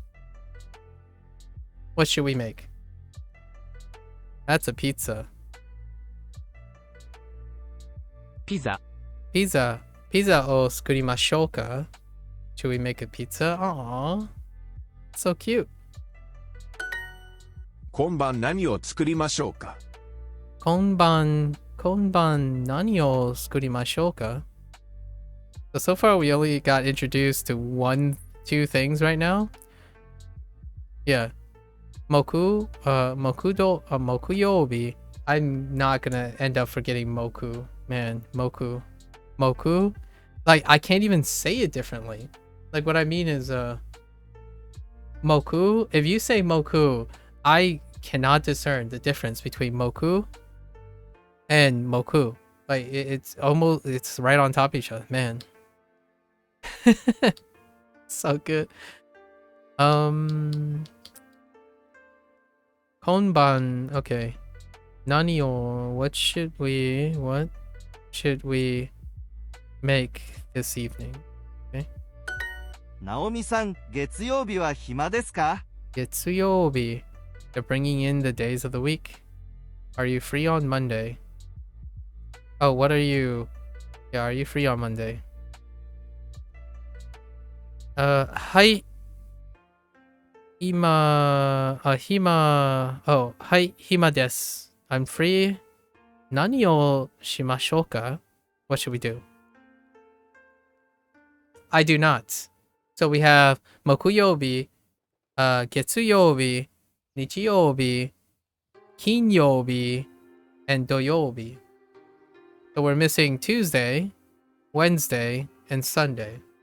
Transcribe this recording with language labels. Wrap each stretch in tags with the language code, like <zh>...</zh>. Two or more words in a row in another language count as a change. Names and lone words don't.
<en>What should we make? That's a pizza. Pizza.</en> <ja>ピザを作りましょうか?</ja> <en>Should we make a pizza? Aww. So cute.</en> <ja>今晩何を作りましょうか今晩何を作りましょうか?</ja> <en>So far we only got introduced to 2 things right now. Yeah. Mokuyobi. I'm not gonna end up forgetting Moku. Man, Moku. Like, I can't even say it differently. Like, what I mean is, Moku. If you say Moku, I cannot discern the difference between Moku and Moku. Like, it's right on top of each other. Man. So good.</en> <ja>今晩. Okay. 何を.</ja> <en>What should we make this evening? Okay.</en> <ja>ナオミさん、月曜日は暇ですか月曜日.</ja> <en>They're bringing in the days of the week. Are you free on Monday? Oh, what are you? Yeah, are you free on Monday? Hi. Hima. Oh, hi,</en> <ja>暇です.</ja> <en>I'm free.</en> <ja>何をしましょうか?</ja> <en>What should we do? I do not. So we have</en> <ja>木曜日、月曜日、日曜日、金曜日,</ja> <en>and Doyobi. So we're missing Tuesday, Wednesday, and Sunday.</en>